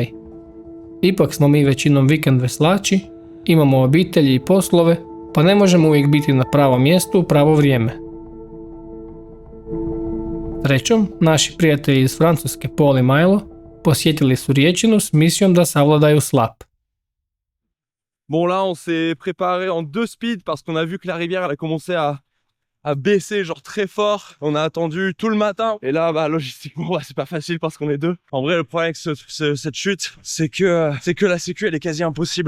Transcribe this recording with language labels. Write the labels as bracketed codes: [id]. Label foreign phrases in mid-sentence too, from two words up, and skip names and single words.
[hr] Ipak smo mi većinom vikend veslači, imamo obitelji i poslove, pa ne možemo uvijek biti na pravom mjestu u pravo vrijeme. Srećom, naši prijatelji iz Francuske Paul i Milo posjetili su riječinu s misijom da savladaju slap. [fr] Bon, là, on s'est préparé en 2 speeds parce qu'on a vu que la rivière elle a commencé à baisser genre très fort. On a attendu tout le matin. Et là, bah, logistiquement, c'est pas facile parce qu'on est 2. En vrai, le problème avec cette chute, c'est que la sécu, elle est quasi impossible.